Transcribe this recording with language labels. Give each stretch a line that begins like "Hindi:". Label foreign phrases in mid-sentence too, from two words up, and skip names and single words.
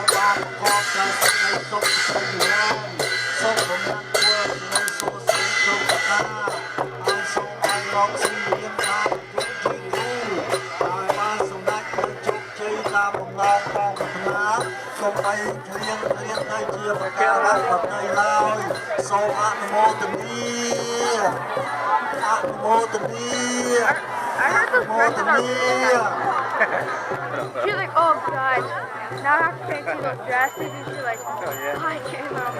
Khmer: បានប្រកបដោយសេចក្តីសុខសេចក្តីចម្រើនសូមបំរើធ្វើនៅសុខសេចក្តីគ្រប់ប្រការហើយសូមឲ្យលោកស្រីមានបានយុទ្ធជាគូហើយបានសម្រេចទៅជោគជ័យតាមបំណងផងប្រាថ្នាសូមបីគ្លៀងទៅជាប្រការរដ្ឋបតីឡើយសូមអនុមោទនាអនុមោទនា
English: She's like, oh god, now I have to change to look drastic, and she's like, oh I can't remember.